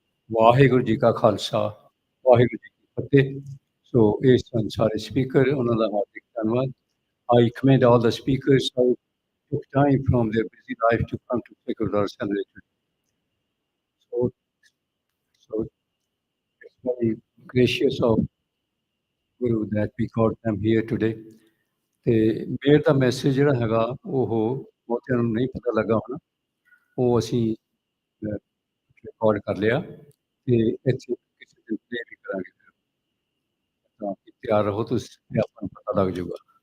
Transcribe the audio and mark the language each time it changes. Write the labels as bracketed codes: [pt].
[pa] ਵਾਹਿਗੁਰੂ ਜੀ ਕਾ ਖਾਲਸਾ, ਵਾਹਿਗੁਰੂ ਜੀ ਕੀ ਫਤਿਹ। ਸੋ ਇਹ ਸਨ ਸਾਰੇ ਸਪੀਕਰ, ਉਹਨਾਂ ਦਾ ਹਾਰਦਿਕ ਧੰਨਵਾਦ। [en] I commend all the speakers who took time from their busy life to come to Sikh Gurdwara celebration. So it's very gracious of Guru that we got them here today. [pa] ਤੇ ਮੇਰ ਦਾ message ਜਿਹੜਾ ਹੈਗਾ ਉਹ ਬਹੁਤਿਆਂ ਨੂੰ ਨਹੀਂ ਪਤਾ ਲੱਗਾ ਹੋਣਾ, ਉਹ ਅਸੀਂ ਰਿਕਾਰਡ ਕਰ ਲਿਆ ਤੇ ਇੱਥੇ ਕਿਸੇ ਦਿਨ ਪਲੇ ਵੀ ਕਰਾਂਗੇ। ਤਾਂ ਤਿਆਰ ਰਹੋ, ਤੁਸੀਂ ਆਪਾਂ ਨੂੰ ਪਤਾ ਲੱਗ ਜਾਊਗਾ।